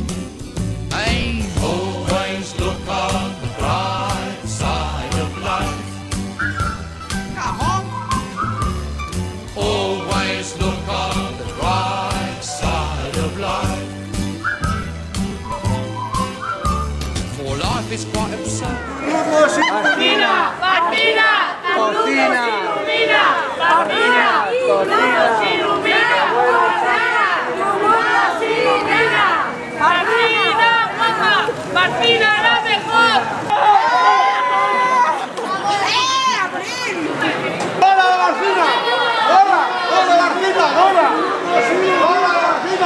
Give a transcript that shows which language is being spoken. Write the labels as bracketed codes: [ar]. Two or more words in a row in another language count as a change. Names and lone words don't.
[en] Hey, always look on the bright side of life. Come on. Always look on the bright side of life. For life is quite absurd. [es] ¡Martina! ¡Martina! Cocina. ¡Ilumina! ¡Martina! ¡Nos ilumina! ¡Martina! ¡Mamá! ¡Martina, la mejor! ¡Hola, Garcina! ¡Hola! ¡Hola, Garcina! ¡Hola! ¡Hola, Garcina!